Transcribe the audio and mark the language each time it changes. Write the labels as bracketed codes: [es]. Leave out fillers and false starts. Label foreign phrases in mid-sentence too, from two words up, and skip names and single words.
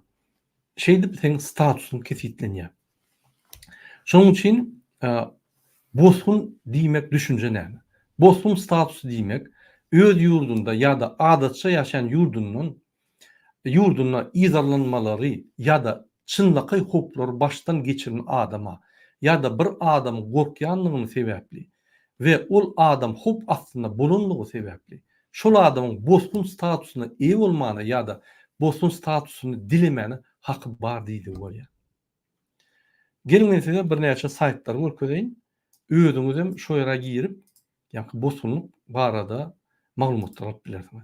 [tk] Şeýdip senin statusyň kesitlenýär. Şoň üçin bozgun diýmek düşünje näme? Bozgun statusy diýmek öz ýurdunda ýa-da adatça ýaşaýan ýurduna izarlanmalary ýa-da çynlaky hoplar başdan geçiren adama ýa-da bir adam gorkýanlygyny sebäpli ve ol adam hop [tr] aslında bulunduğu [tk] sebäpli şol adamın bozgun statusyna eý bolmana ýa-da bozgun statusyny dilemene haky bar diýdi bolýar. Gelin men size bir näçe saytlar görkezeýin. Özüňiz hem şo ýere girip, ýa-ni bozgunluk barada maglumatlar alyp bilersiňiz.